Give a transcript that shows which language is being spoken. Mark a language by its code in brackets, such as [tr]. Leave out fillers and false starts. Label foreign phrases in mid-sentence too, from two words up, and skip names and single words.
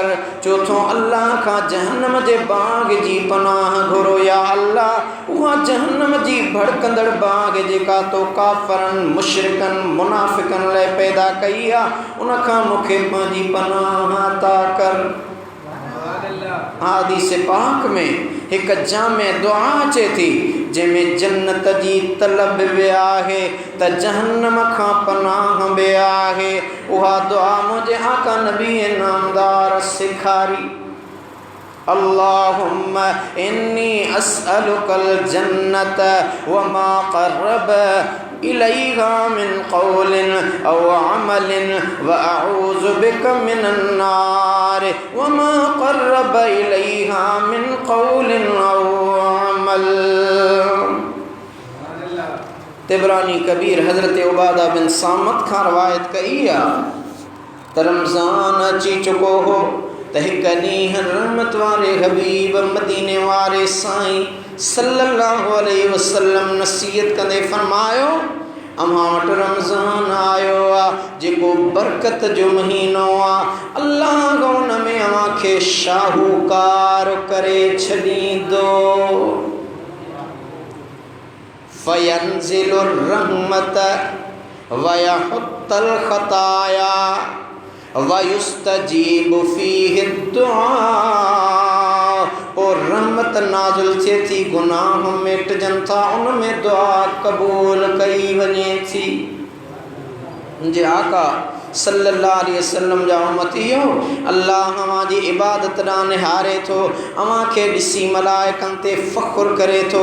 [sd] चौथों अल्लाह खां जहन्नम जे बाग जी पनाह घुरो, या अल्लाह उहा जहन्नम जी भड़कंदड़ बाग जेका तो काफ़रनि मुशरिकनि मुनाफ़िकनि लाइ पैदा कई आहे उन खां मूंखे पंहिंजी पनाह अता कर। हदीस पाक में एक जामे दुआ अचे थी जंहिंमें जन्नत जी तलब बि आहे त जहन्नम खां पनाह बि आहे। उहा दुआ मुंहिंजे आका नबी नामदार सिखारी। [ar] اللهم إني أسألك الجنة وما قرب إليها من قول أو عمل وأعوذ بك من النار وما قرب إليها من قول أو عمل. [sd] तिबरानी कबीर हज़रत उबादा बिन सामत खां रवायत कई आहे त रमज़ान अची चुको हो त हिक ॾींहुं रहमत वारे हबीब मदीने वारे साईं [ar] صلى الله عليه وسلم [sd] नसीहत कंदे फरमायो, अमां वटि रमज़ान आयो आहे जेको बरकत जो महीनो आहे। अल्लाह उन में अव्हां खे शाहूकार करे छॾींदो। [ar] فينزل الرحمة ويحط الخطايا ويستجيب فيه الدعاء. [sd] और रहमत नाज़िल थिए थी, गुनाह मिटजनि था, उनमें दुआ क़बूल कई वञे थी। मुंहिंजे आका [ar] صلى الله عليه وسلم [sd] जा उम्मतियो, अल्लाह अव्हां जी इबादत ॾांहुं निहारे थो, अव्हां खे ॾिसी मलाइकनि ते फ़ख़ुरु करे थो।